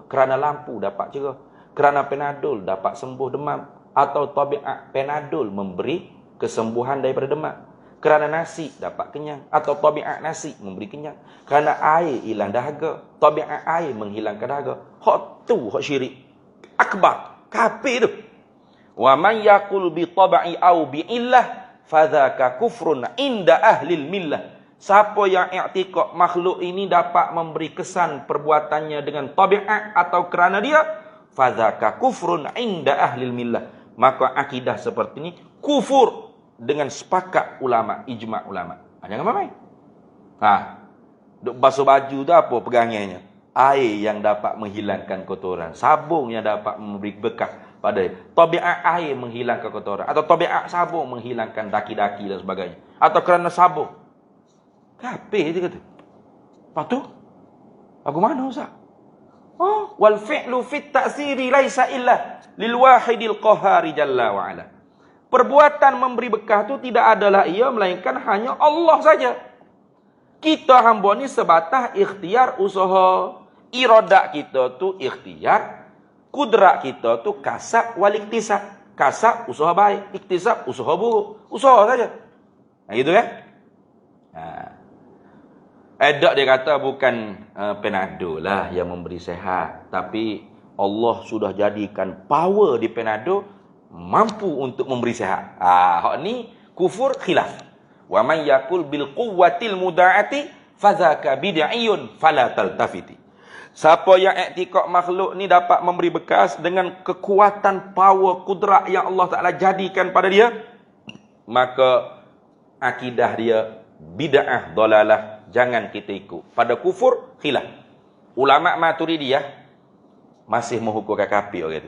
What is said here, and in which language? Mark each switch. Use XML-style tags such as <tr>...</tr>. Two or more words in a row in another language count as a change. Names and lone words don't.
<ms>Kerana lampu dapat cerah. Kerana Panadol dapat sembuh demam. Atau tabiat Panadol memberi kesembuhan daripada demam. Kerana nasi dapat kenyang. Atau tabiat nasi memberi kenyang. Kerana air hilang dahaga. Tabiat air menghilangkan dahaga. Hak tu hak syirik akbar, kafir tu.</ms> <ar>ومن يقل بالطبع أو بالعلة فذاك كفر عند أهل الملة.</ar> <ms>Siapa yang i'tikad makhluk ini dapat memberi kesan perbuatannya dengan tabiat atau kerana dia,</ms> <ar>فذاك كفر عند أهل الملة.</ar> <ms>Maka akidah seperti ini kufur dengan sepakat ulama, ijma' ulama. Jangan main. Duk basuh baju tu apa pegangannya? Air yang dapat menghilangkan kotoran, sabun yang dapat memberi bekas pada dia. Tabiat air menghilangkan kotoran, atau tabiat sabun menghilangkan daki-daki dan sebagainya, atau kerana sabun. Kafir dia kata. Lepas tu aku mana Ustaz?</ms> <ar>والفعل في التأثير ليس إلا للواحد القهار جل وعلا.</ar> <ms>Perbuatan memberi bekas tu tidak adalah ia melainkan hanya Allah saja. Kita hamba ni sebatas ikhtiar usaha. Iradat kita tu ikhtiar, kudrat kita tu</ms> <ar>كسب والاكتساب.</ar> <ms>Kasab usaha baik, iktisab usaha buruk. Usaha saja. Gitu kan? Edak dia kata bukan Panadol lah yang memberi sehat, tapi Allah sudah jadikan power di Panadol mampu untuk memberi sehat. Hak ni kufur khilaf.</ms> <ar>ومن يقل بالقوة المودعة فذاك بدعي فلا تلتفت.</ar> <ms>Siapa yang i'tikad makhluk ni dapat memberi bekas dengan kekuatan power kudrat yang Allah Ta'ala jadikan pada dia, maka akidah dia bid'ah dalalah, jangan kita ikut. Pada kufur khilaf. Ulama Maturidiyah masih menghukumkan kafir orang tu.</ms>